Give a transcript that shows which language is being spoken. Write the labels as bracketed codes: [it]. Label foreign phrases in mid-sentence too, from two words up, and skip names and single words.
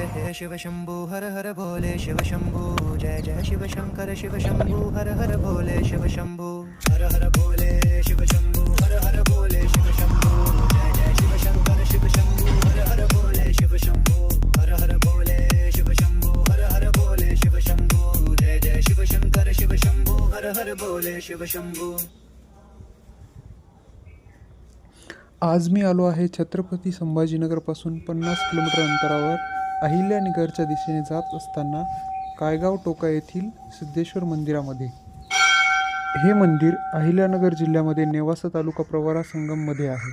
[hi] शंकर शिव शंभू हर हर भोले शिव शंभू जय जय शिव शंकर शिव शंभू हर हर भोले शिव शंभू हर हर भोले शिव शंभू हर हर भोले शिव शंभू जय जय शिव शंकर शिव शंभू हर हर भोले शिव शंभू हर हर भोले शिव शंभू हर हर भोले शिव शंभू जय जय शिव शंकर शिव शंभू हर हर भोले शिव शंभू। [mr] आज मी आलो आहे छत्रपती संभाजीनगरपासून 50 किलोमीटर अंतरावर अहिल्यानगरच्या दिशेने जात असताना कायगाव टोका येथील सिद्धेश्वर मंदिरामध्ये। हे मंदिर अहिल्यानगर जिल्ह्यामध्ये नेवासा तालुका प्रवरा संगममध्ये आहे।